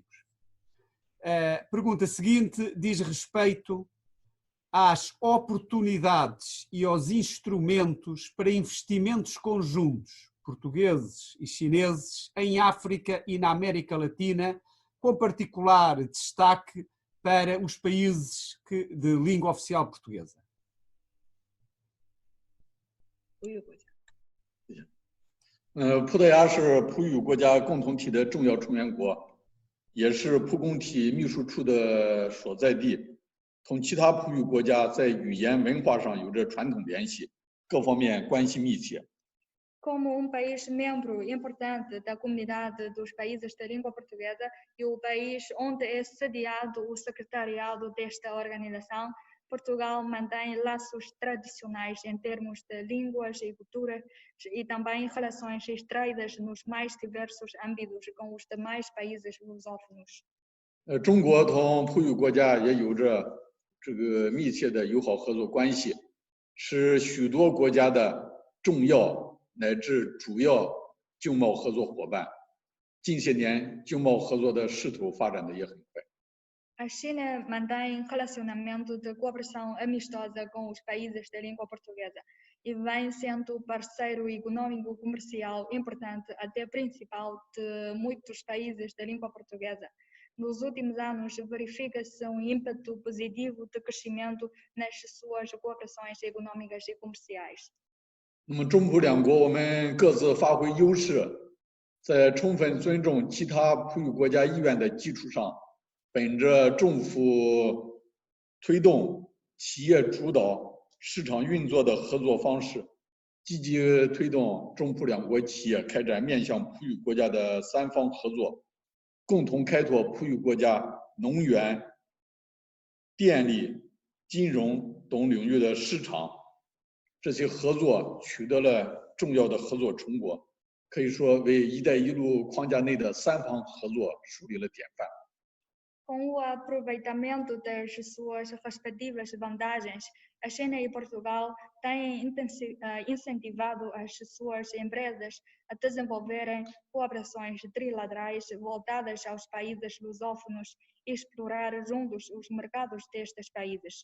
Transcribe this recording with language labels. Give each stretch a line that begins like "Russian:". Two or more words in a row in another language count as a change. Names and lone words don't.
Portuguese: A pergunta seguinte diz respeito às oportunidades e aos instrumentos para investimentos conjuntos portugueses e chineses em África e na América Latina, com particular destaque para os países de língua oficial portuguesa.
Chinese: 葡萄牙是葡语国家共同体的重要成员国，也是葡共体秘书处的所在地， 同其他葡语国家在语言文化上有着传统联系，各方面关系密切。
Portuguese: Como país membro importante da comunidade dos países da língua portuguesa e o país onde é sediado o secretariado desta organização, Portugal mantém laços tradicionais em termos de línguas e culturas e também relações estreitas nos mais diversos âmbitos com os demais países lusófonos.
Chinese: 中国同葡语国家也有着这个密切的友好合作关系，是许多国家的重要乃至主要经贸合作伙伴。近些年，经贸合作的势头发展的也很快。
Portuguese: A China mantém relacionamento de cooperação amistosa com os países da língua portuguesa e vem sendo parceiro econômico comercial importante, até principal, de muitos países da língua portuguesa. Nos últimos anos, verifica-se ímpeto positivo de crescimento nas suas cooperações econômicas e comerciais.
Chinese: 那么，中葡两国我们各自发挥优势，在充分尊重其他葡语国家意愿的基础上，本着政府推动、企业主导、市场运作的合作方式，积极推动中葡两国企业开展面向葡语国家的三方合作，共同开拓葡语国家能源、电力、金融等领域的市场。这些合作取得了重要的合作成果，可以说为“一带一路”框架内的三方合作树立了典范。
Portuguese: Com o aproveitamento das suas respectivas vantagens, a China e Portugal têm incentivado as suas empresas a desenvolverem cooperações trilaterais voltadas aos países lusófonos e explorar juntos os mercados destes países.